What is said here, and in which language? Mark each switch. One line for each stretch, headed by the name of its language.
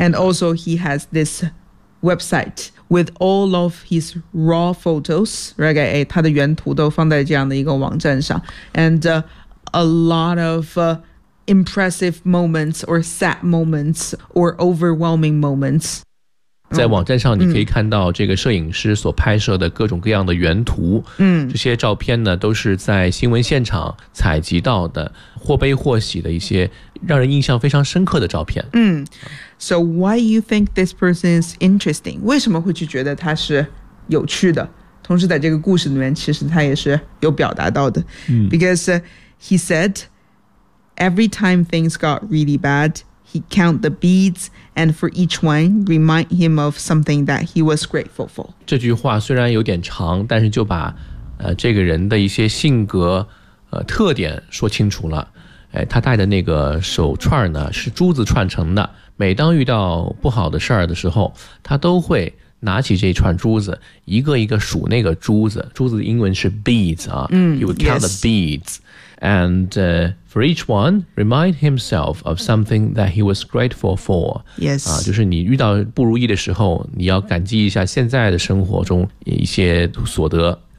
English: And also he has this website with all of his raw photos， right？
Chinese: 哎，他的原图都放在这样的一个网站上。
English: And a lot of impressive moments or sad moments or overwhelming moments。
Chinese: 在网站上你可以看到这个摄影师所拍摄的各种各样的原图，这些照片呢都是在新闻现场采集到的，或悲或喜的一些让人印象非常深刻的照片。
English: So why you think this person is interesting?
Chinese: 为什么会去觉得他是有趣的？同时在这个故事里面其实他也是有表达到的。
English: Because he said every time things got really badHe count the beads, and for each one, remind him of something that he was grateful for.
Chinese: 这句话虽然有点长，但是就把这个人的一些性格特点说清楚了。哎，他戴的那个手串呢是珠子串成的。每当遇到不好的事儿的时候，他都会拿起这串珠子，一个一个数那个珠子。珠子的英文是 beads 啊。
English: He would count the beads. And for each one, remind himself of something that he was grateful for. Yes.
Chinese: 就是你遇到不如意的时候，你要感激一下现在的生活中一些所得。